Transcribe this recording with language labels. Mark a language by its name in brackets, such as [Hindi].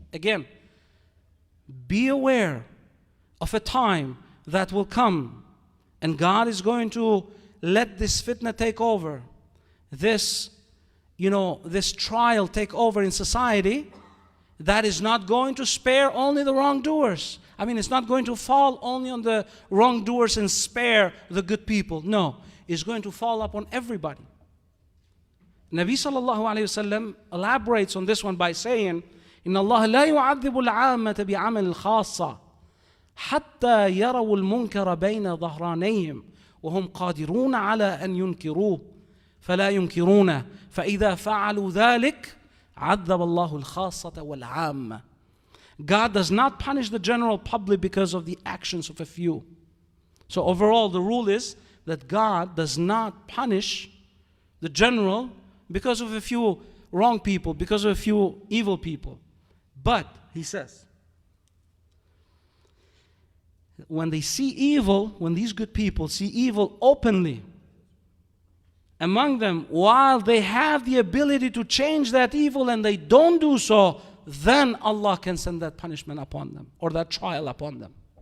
[English] Again, be aware of a time that will come and God is going to let this fitna take over, this trial take over in society, that is not going to spare only the wrongdoers. I mean, it's not going to fall only on the wrongdoers and spare the good people. No, it's going to fall upon everybody. Nabi sallallahu alayhi wasallam elaborates on this one by saying, [Arabic] إن الله لا يعذب العامة بعمل الخاصة حتى يروا المنكر بين ظهرانيهم وهم قادرون على أن ينكروه فلا ينكرونه فإذا فعلوا ذلك عذب الله الخاصة والعامة. [English] God does not punish the general public because of the actions of a few. So overall, the rule is that God does not punish the general because of a few wrong people, because of a few evil people. But, he says, when they see evil, when these good people see evil openly among them, while they have the ability to change that evil and they don't do so, then Allah can send that punishment upon them or that trial upon them.